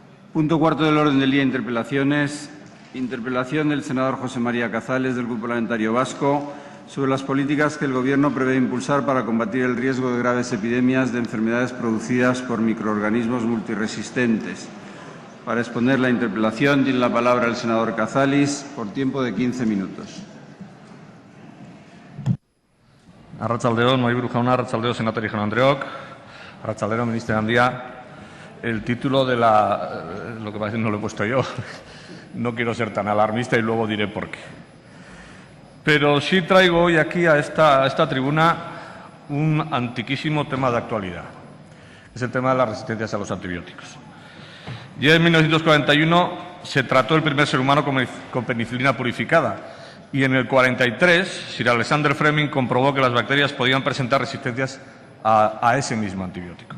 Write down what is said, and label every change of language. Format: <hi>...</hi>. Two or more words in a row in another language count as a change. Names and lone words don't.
<es>Punto cuarto del orden del día, interpelaciones. Interpelación del senador José María Cazales, del Grupo Parlamentario Vasco, sobre las políticas que el Gobierno prevé impulsar para combatir el riesgo de graves epidemias de enfermedades producidas por microorganismos multiresistentes. Para exponer la interpelación tiene la palabra el senador Cazales por tiempo de 15 minutos.</es> <eu>Arratsaldeon, Mahaiburu Jauna, arratsaldeon, senatari jaun Andreok, arratsaldeon, ministro Handia.</eu> <es>El título de lo que parece no lo he puesto yo. No quiero ser tan alarmista y luego diré por qué. Pero sí traigo hoy aquí a esta tribuna un antiquísimo tema de actualidad. Es el tema de las resistencias a los antibióticos. Ya en 1941 se trató el primer ser humano con penicilina purificada y en el 43 Sir Alexander Fleming comprobó que las bacterias podían presentar resistencias a ese mismo antibiótico.</es>